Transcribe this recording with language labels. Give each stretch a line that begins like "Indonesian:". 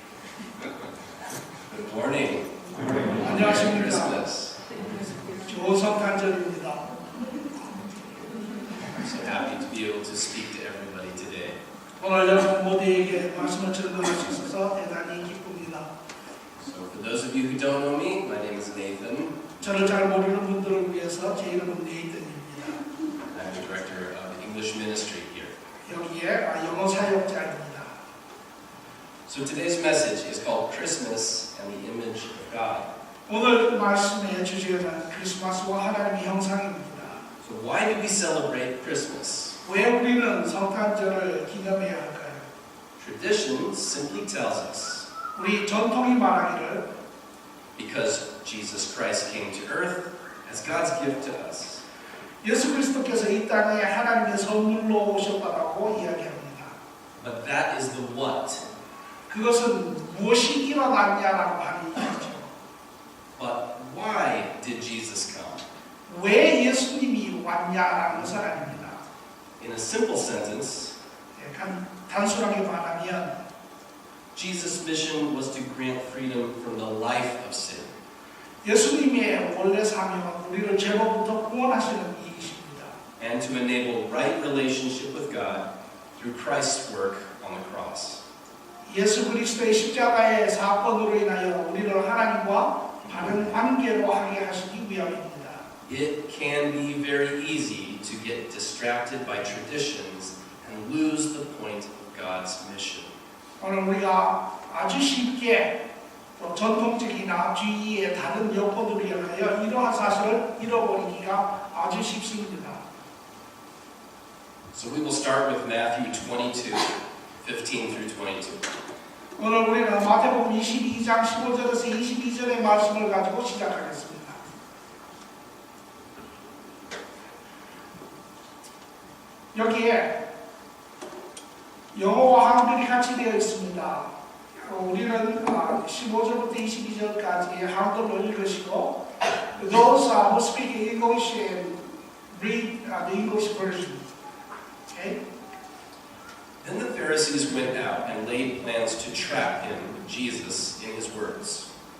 English: Good morning. Merry
Korean: 안녕하십니까.
English: Christmas.
Korean: 좋은 성탄절입니다.
English: I'm so happy to be able to speak to everybody today.
Korean: 오늘 여러분 모두에게 말씀을 전달할 수 있어서 대단히 기쁩니다.
English: So for those of you who don't know me, my name is Nathan.
Korean: 저를 잘 모르는 분들을 위해서 제 이름은 네이튼입니다.
English: I'm the director of the English ministry here.
Korean: 여기에 영어 사역자입니다.
English: So today's message is called Christmas and the Image of God.
Korean: 오늘 말씀의 주제는 크리스마스와 하나님의 형상입니다.
English: So why do we celebrate Christmas?
Korean: 왜 우리는 성탄절을 기념해야 할까요?
English: Tradition simply tells us
Korean: 우리 전통이 말하기를
English: because Jesus Christ came to earth as God's gift to us.
Korean: 예수 그리스도께서 이 땅에 하나님의 선물로 오셨다고 이야기합니다.
English: But that is the what.
Korean: 그것은 무엇이 일어났냐라고 하는 얘기죠.
English: But why did Jesus come?
Korean: 왜 예수님이 왔냐라는 것은 아닙니다.
English: In a simple sentence,
Korean: 단순하게 말하면
English: Jesus' mission was to grant freedom from the life of sin.
Korean: 예수님의 원래 사명은 우리를 죄로부터 구원하시는 일이십니다.
English: And to enable right relationship with God through Christ's work on the cross.
Korean: 예수 그리스도의 십자가의 사건으로 인하여 우리를 하나님과 바른 관계로 하게 하시기 위함입니다.
English: It can be very easy to get distracted by traditions and lose the point of God's mission.
Korean: 오늘 우리가 아주 쉽게 또 전통적이나 주위의 다른 여건으로 인하여 이러한 사실을 잃어버리기가 아주 쉽습니다.
English: So we will start with Matthew 22, 15 through 22.
Korean: 오늘 우리는 마태복음 22장 15절에서 22절의 말씀을 가지고 시작하겠습니다. 여기에 영어와 한글이 같이 되어 있습니다. 우리는 15절부터 22절까지 한글로 읽으시고
English: those who speak English and read the English version. Okay? Then the Pharisees went out and laid plans to trap him, Jesus, in his words.